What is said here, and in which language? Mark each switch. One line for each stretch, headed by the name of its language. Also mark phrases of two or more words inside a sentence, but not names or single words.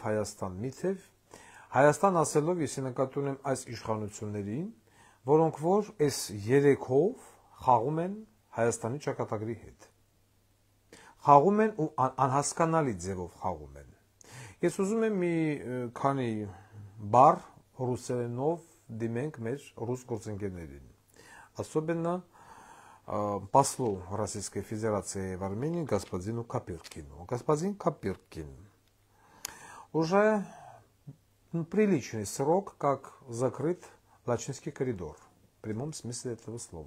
Armenian: Հայաստան մի թև, Հայաստան ասելով ես նկատի ունեմ այս իշխանություններին, որոնք որ այս 3-ով խաղում են Հայաստանի ճակատագրի հետ։ Խաղում են ու անհասկանալի ձևով խաղում են։ Ես ուզում եմ մի քանի բառ ռուսերենով դիմենք մեր ռուս գործընկերներին։
Russian: Особенно послу Российской Федерации в Армении господину Копыркину. Господин Копыркин, уже приличный срок, как закрыт Лачинский коридор. В прямом смысле этого слова.